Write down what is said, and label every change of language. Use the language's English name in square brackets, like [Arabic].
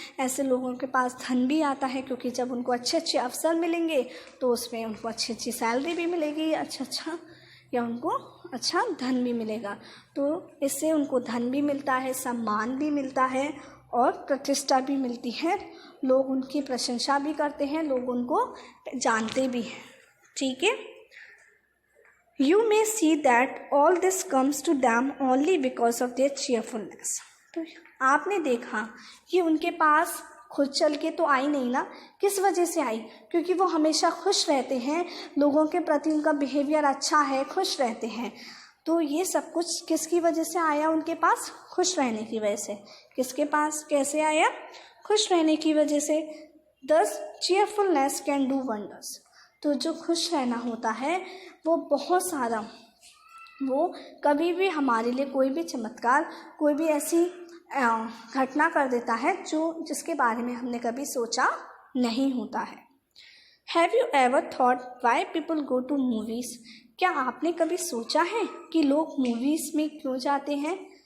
[Hindi] ऐसे लोगों के पास धन भी आता है, क्योंकि जब उनको अच्छे अच्छे अवसर मिलेंगे तो उसमें उनको अच्छी अच्छी सैलरी भी मिलेगी, या उनको अच्छा धन भी मिलेगा। तो इससे उनको धन भी मिलता है, सम्मान भी मिलता है और प्रतिष्ठा भी मिलती है। लोग उनकी प्रशंसा भी करते हैं, लोग उनको जानते भी हैं। ठीक है। [English] You may see that all this comes to them only because of their cheerfulness. [Hindi] तो आपने देखा कि उनके पास खुद चल के तो आई नहीं ना, किस वजह से आई? क्योंकि वो हमेशा खुश रहते हैं, लोगों के प्रति उनका बिहेवियर अच्छा है, खुश रहते हैं। तो ये सब कुछ किसकी वजह से आया उनके पास? खुश रहने की वजह से। किसके पास कैसे आया? खुश रहने की वजह से। [English] Thus cheerfulness can do wonders. [Hindi] तो जो खुश रहना होता है वो बहुत सारा, वो कभी भी हमारे लिए कोई भी चमत्कार, कोई भी ऐसी घटना कर देता है जिसके बारे में हमने कभी सोचा नहीं होता है। [English] Have you ever thought why people go to movies? [Hindi] क्या आपने कभी सोचा है कि लोग मूवीज़ में क्यों जाते हैं?